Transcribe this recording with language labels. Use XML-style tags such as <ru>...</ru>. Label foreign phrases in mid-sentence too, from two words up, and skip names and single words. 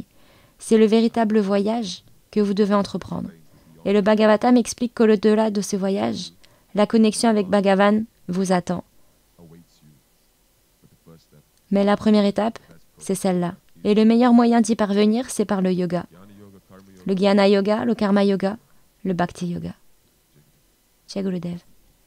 <fr>C'est le véritable voyage que vous devez entreprendre. Et le Bhagavatam explique qu'au-delà de ce voyage, la connexion avec Bhagavan vous attend. Mais la première étape, c'est celle-là. Et le meilleur moyen d'y parvenir, c'est par le yoga. Le Jnana Yoga, le Karma Yoga, le Bhakti Yoga.</fr> <hi>Jai Gurudev.</hi>